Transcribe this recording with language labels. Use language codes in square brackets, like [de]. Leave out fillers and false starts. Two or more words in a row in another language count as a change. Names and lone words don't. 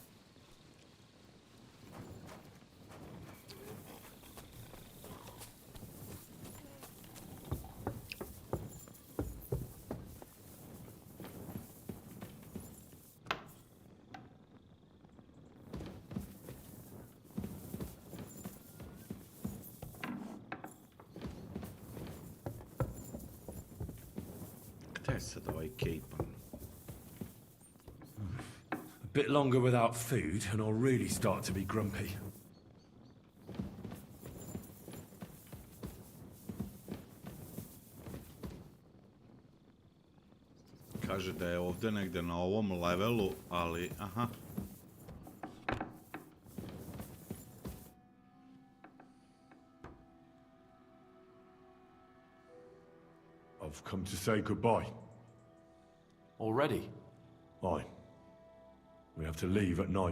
[sr] Gde je sad ovaj Cape? [en] A bit longer without food, and I'll really start to be grumpy. [sr] Kaže da je ovde negde na ovom levelu, ali, aha. [en] I've come to say goodbye. Already? Aye. We have to leave at night.